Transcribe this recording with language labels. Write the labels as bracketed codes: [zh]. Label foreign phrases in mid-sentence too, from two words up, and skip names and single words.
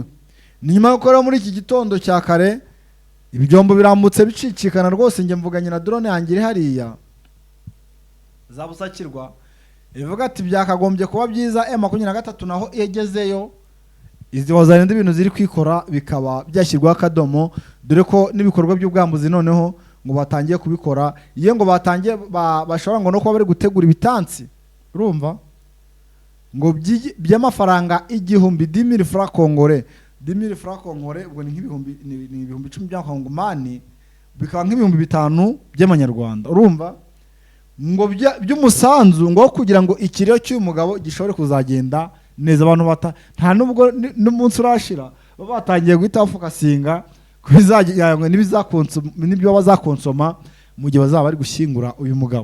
[rw] Ni nyuma yuko rero muri iki gitondo cya kare ibyombo birambutse bicicikana rwose, nge mvuganye na drone yanjye iri hariya zabusakirwa, ivuga ati byakagombye kuba byiza M23 naho yegezeyo izi wazarenda ibintu ziri kwikora bikaba byashyirwaho akadomo, dore ko n'ibikorwa by'ubwambuzi noneho ngo batangiye kubikora. Iyo ngo batangiye bashobora ngo no kuba bari gutegura ibitansi, urumva ngo by'amafaranga 10,000 [fr] francs congolais, [rw] 10,000 [fr] francs congolais [rw] ubwo ni nk'ibihumbi 10 by'akongomani, bikaba nk'ibihumbi 5 by'amanyarwanda. Urumva ngo by'umusanzu ngo kugira ngo ikiriyo cy'umugabo gishobore kuzagenda neza, abantu nta nubwo n'umunsi urashira batangiye guhita bafokasinga kubizajyanywe n'ibyo bazakonsoma mu gihe bazaba bari gushyingura uyu mugabo.